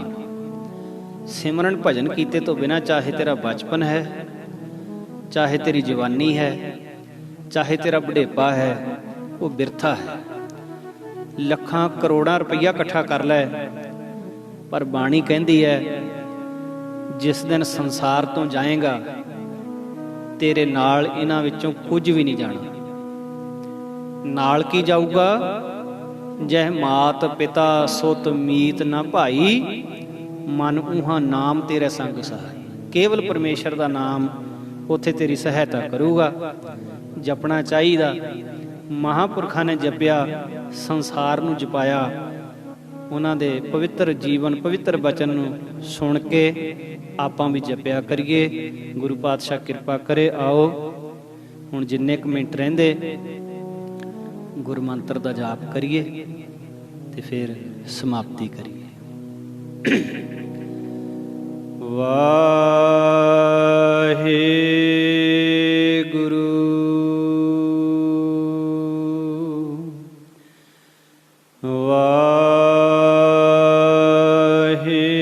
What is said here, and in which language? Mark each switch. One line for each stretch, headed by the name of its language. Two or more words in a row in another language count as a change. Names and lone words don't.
Hindi: सिमरन भजन
Punjabi: ਕੀਤੇ ਤੋ ਬਿਨਾ
Hindi: चाहे तेरा बचपन है, चाहे तेरी जवानी है, चाहे तेरा बुढ़ेपा है, वो बिरथा है।
Punjabi: ਲੱਖਾਂ ਕਰੋੜਾਂ ਰੁਪਿਆ ਇਕੱਠਾ ਕਰ ਲੈ,
Hindi: पर बाणी कहती है जिस दिन संसार तो जाएगा
Punjabi: ਤੇਰੇ ਨਾਲ ਇਨ੍ਹਾਂ ਵਿਚੋਂ ਕੁਛ ਭੀ ਨਹੀਂ ਜਾਣਾ। ਨਾਲ ਕੀ ਜਾਊਗਾ, ਜਹ ਮਾਤ ਪਿਤਾ ਸੁਤ ਮੀਤ ਨਾ ਭਾਈ, ਮਨ ਊਹਾਂ ਨਾਮ ਤੇਰੇ ਸੰਗ ਸਹਾਇ। ਕੇਵਲ ਪਰਮੇਸ਼ਵਰ ਕਾ ਨਾਮ ਉੱਥੇ ਤੇਰੀ ਸਹਾਇਤਾ ਕਰੂਗਾ। ਜਪਣਾ ਚਾਹੀਦਾ। ਮਹਾਪੁਰਖਾਂ ਨੇ ਜਪਿਆ, ਸੰਸਾਰ ਨੂੰ ਜਪਾਇਆ। ਉਨ੍ਹਾਂ ਦੇ ਪਵਿੱਤਰ ਜੀਵਨ ਪਵਿੱਤਰ ਬਚਨ ਨੂੰ ਸੁਣ ਕੇ ਆਪਾਂ ਭੀ ਜਪਿਆ ਕਰੀਏ। ਗੁਰੂ ਪਾਤਸ਼ਾਹ ਕਿਰਪਾ ਕਰੇ। ਆਓ ਹੁਣ ਜਿੰਨੇ ਕ ਮਿੰਟ ਰਹਿੰਦੇ ਗੁਰੂ ਮੰਤਰ ਦਾ ਜਾਪ ਕਰੀਏ ਤੇ ਫਿਰ ਸਮਾਪਤੀ ਕਰੀਏ। ਵਾਹਿ ਗੁਰੂ ਵਾਹਿ